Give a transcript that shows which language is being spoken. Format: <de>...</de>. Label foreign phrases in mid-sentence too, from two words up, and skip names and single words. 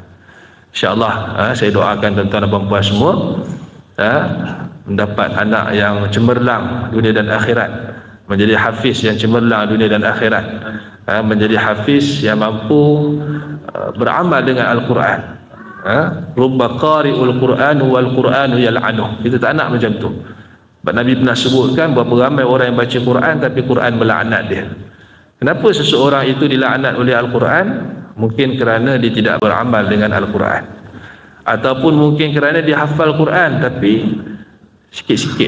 <ms>InsyaAllah saya doakan tuan-tuan dan puan-puan semua mendapat anak yang cemerlang dunia dan akhirat, menjadi hafiz yang cemerlang dunia dan akhirat, menjadi hafiz yang mampu beramal dengan Al-Quran.</ms> <ar>رب قارئ القرآن والقرآن يلعنه.</ar> <ms>Kita tak nak macam tu. Sebab Nabi pernah sebutkan berapa ramai orang yang baca Quran tapi Quran melaknat dia. Kenapa seseorang itu dilaknat oleh Al-Quran? Mungkin kerana dia tidak beramal dengan Al-Quran, ataupun mungkin kerana dia hafal Quran tapi sikit-sikit.</ms>